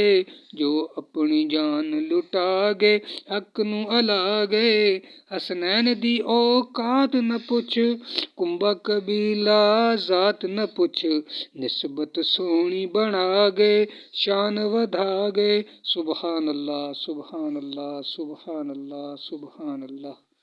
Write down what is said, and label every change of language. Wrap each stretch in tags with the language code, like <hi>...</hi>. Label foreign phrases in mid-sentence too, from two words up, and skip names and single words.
<pa>جو اپنی جان لٹا گئے، حق نو الا گئے. حسنین دی اوقات نہ پچھ، کنبھا قبیلہ ذات نہ پچھ. نسبت سوہنی بنا گئے، شان ودھا گئے.</pa> <ar>سبحان الله، سبحان الله، سبحان الله، سبحان الله.</ar>